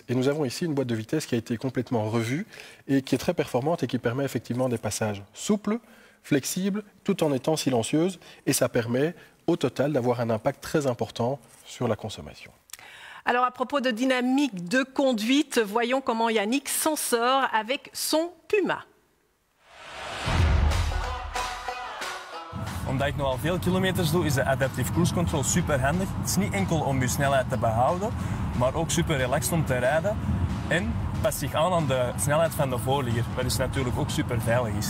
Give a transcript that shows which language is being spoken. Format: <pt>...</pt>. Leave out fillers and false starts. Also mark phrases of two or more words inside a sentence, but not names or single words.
<fr>Et nous avons ici une boîte de vitesse qui a été complètement revue et qui est très performante et qui permet effectivement des passages souples, flexibles, tout en étant silencieuse. Et ça permet, au total, d'avoir un impact très important sur la consommation. Alors, à propos de dynamique de conduite, voyons comment Yannick s'en sort avec son Puma.</fr> <nl>Omdat ik nogal veel kilometers doe, is de</nl> <en>adaptive cruise control</en> <nl>super handig. Het is niet enkel om je snelheid te behouden, maar ook super relaxed om te rijden. En past zich aan de snelheid van de voorligger, wat dus natuurlijk ook super veilig is.</nl>